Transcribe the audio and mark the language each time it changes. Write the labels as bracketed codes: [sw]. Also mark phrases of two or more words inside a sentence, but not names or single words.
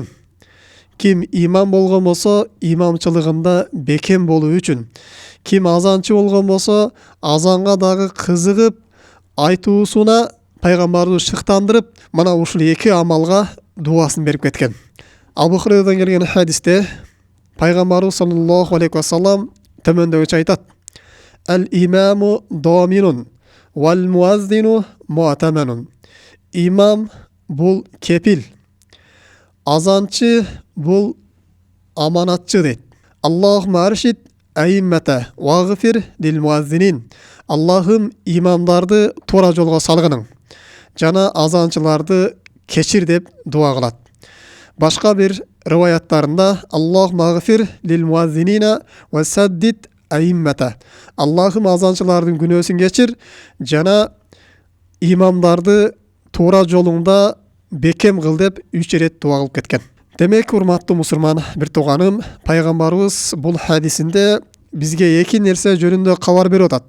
[ky] Ким имам болгон болсо, имамчылыгында бекем болуу үчүн, ким азанчы болгон болсо, азанга дагы кызыгып айтуусуна пайгамбарыбыз шыктандырып, мына ушул эки амалга дуасын берип кеткен. Абу Хурайрадан келген хадисте пайгамбарыбыз [ar] صلى الله عليه وسلم [ky] төмөндөгүчө айтат: [ar] "الإمام ضامن والمؤذن مؤتمن." [ky] Имам бул кепил, азанчы бул аманатчы дейт. [ar] اللهم أرشد الأئمة واغفر للمؤذنين. [ky] Аллахым имамдарды туура жолго салгының, жана азанчыларды кечир деп дуа кылат. Башка бир риваяттарында [ar] اللهم اغفر للمؤذنين وسدد الأئمة. [ky] Аллахым азанчылардын күнөөсүн кечир, жана имамдарды туура жолуңда бекем кыл деп 3 ирет дуа кылып кеткен. Демек, урматтуу мусулман бир тууганым, пайгамбарыбыз бул хадисинде бизге эки нерсе жөнүндө кабар берип атат.